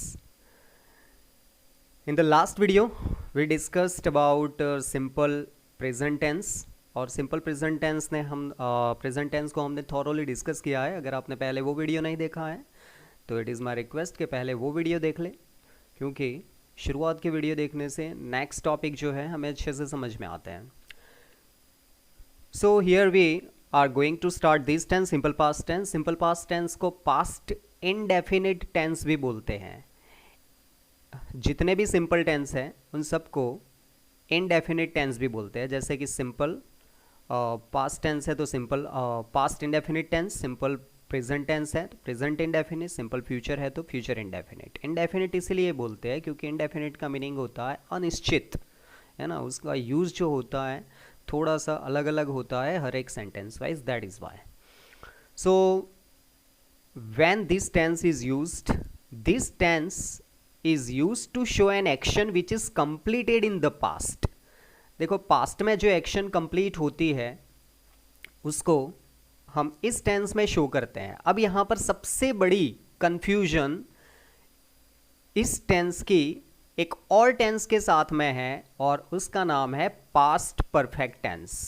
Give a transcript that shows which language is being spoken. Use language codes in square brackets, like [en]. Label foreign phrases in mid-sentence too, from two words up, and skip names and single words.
[en] In the last video we discussed about simple present tense और simple present tense [hi] ने हम [en] present tense [hi] को हमने [en] thoroughly discuss [hi] किया है। अगर आपने पहले वो वीडियो नहीं देखा है तो [en] it is my request [hi] कि पहले वो वीडियो देख ले, क्योंकि शुरुआत के वीडियो देखने से [en] next topic [hi] जो है हमें अच्छे से समझ में आते हैं। [en] So here we are going to start this tense, simple past tense. Simple past tense [hi] को [en] past indefinite tense [hi] भी बोलते हैं। जितने भी [en] simple tense [hi] हैं उन सबको [en] indefinite tense [hi] भी बोलते हैं। जैसे कि [en] simple past tense [hi] है तो [en] simple past indefinite tense, simple present tense [hi] है तो [en] present indefinite, simple future [hi] है तो [en] future indefinite। [hi] indefinite इसलिए बोलते हैं क्योंकि indefinite का meaning होता है अनिश्चित, है ना। उसका यूज़ जो होता है थोड़ा सा अलग अलग होता है हर एक [en] sentence wise, That is why. So when this tense is used, this tense is used to show an action which is completed in the past. [hi] देखो, पास्ट में जो एक्शन कंप्लीट होती है उसको हम इस टेंस में शो करते हैं। अब यहां पर सबसे बड़ी कंफ्यूजन इस टेंस की एक और टेंस के साथ में है और उसका नाम है [en] past perfect tense.